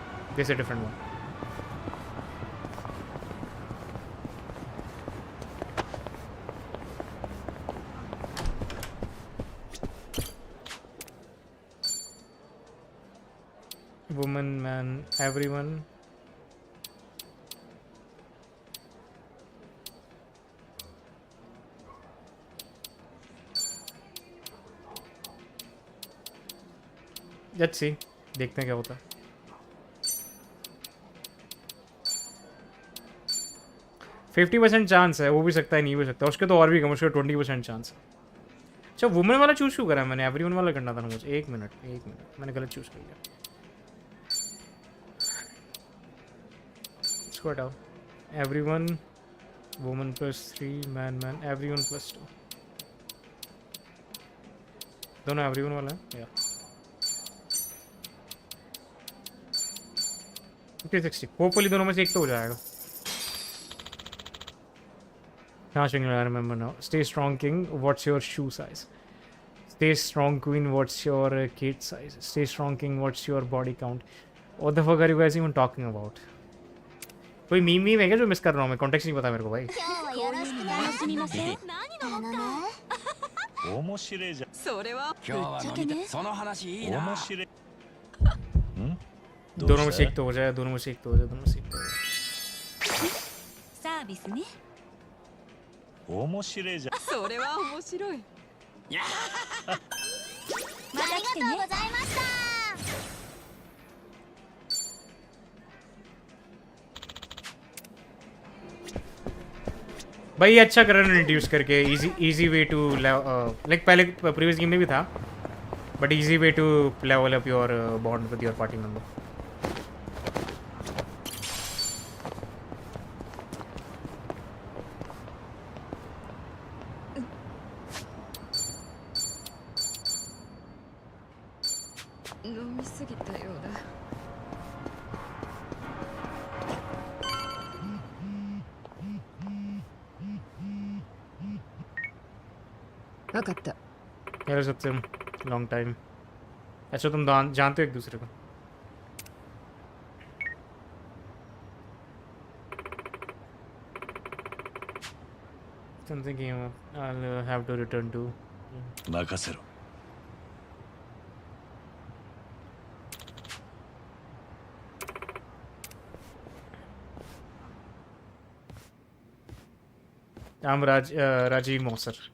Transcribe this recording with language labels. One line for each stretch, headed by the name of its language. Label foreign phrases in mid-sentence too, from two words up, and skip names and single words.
English: This is a different one. Woman, man, everyone. Let's see.
Hindi: देखते हैं क्या होता है. %50 चांस है, वो भी सकता है नहीं भी सकता. उसके तो और भी कम, उसके 20% चांस है. अच्छा, वुमेन वाला चूज क्यों करा मैंने? एवरीवन वाला करना था ना मुझे. एक मिनट मैंने गलत चूज कर लिया.
English: Let's go down. Everyone, woman +3, man, everyone +2.
Hindi: दोनों everyone वाला है.
English: Yeah.
Hindi: 360 होपफुली दोनों में से एक तो हो जाएगा.
English: हाँ Shingla, I remember now. Stay strong king, what's your shoe size? Stay strong queen, what's your kid size? Stay strong king, what's your body count? What the fuck are you guys even talking about?
Hindi: कोई मीम है क्या जो मिस कर रहा हूँ मैं? कॉन्टेक्स्ट नहीं पता मेरे को भाई.
Japanese: 面白いじゃん。それは今日は飲みたいその話いいな面白い。
Hindi: दोनों में से एक तो हो जाए, दोनों में से एक तो हो जाए, दोनों में से एक तो हो जाए.
Japanese: サービスね面白いじゃん。それは面白い。また来てねありがとうございました
Hindi: भाई ये अच्छा कर रहा है इंट्रोड्यूस करके.
English: easy way to like पहले previous game
Hindi: में भी था,
English: but easy way to level up your bond with your party member.
Japanese: 飲みすぎたようだ。分かった。
Hindi: यार सबसे
English: long time.
Hindi: अच्छा तुम जानते हो एक दूसरे को.
English: Something I'll have to return to.
Japanese: 任せろ。
English: I'm Rajiv Moser.